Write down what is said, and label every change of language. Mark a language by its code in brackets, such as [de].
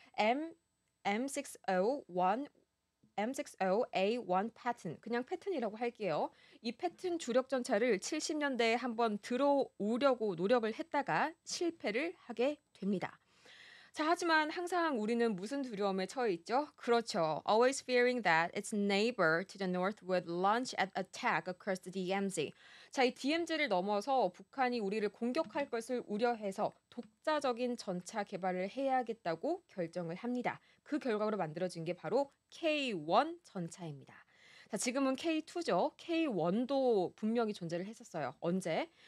[ko] M M601 M60A1 패튼, 그냥 패튼이라고 할게요. 이 패튼 주력 전차를 70년대에 한번 들어오려고 노력을 했다가 실패를 하게 됩니다. 자, 하지만 항상 우리는 무슨 두려움에 처해 있죠? 그렇죠. [en] Always fearing that its neighbor to the north would launch an attack across the DMZ. [ko] 자, 이 DMZ를 넘어서 북한이 우리를 공격할 것을 우려해서 독자적인 전차 개발을 해야겠다고 결정을 합니다. 그 결과로 만들어진 게 바로 K1 전차입니다. 자, 지금은 K2죠. K1도 분명히 존재를 했었어요. 언제?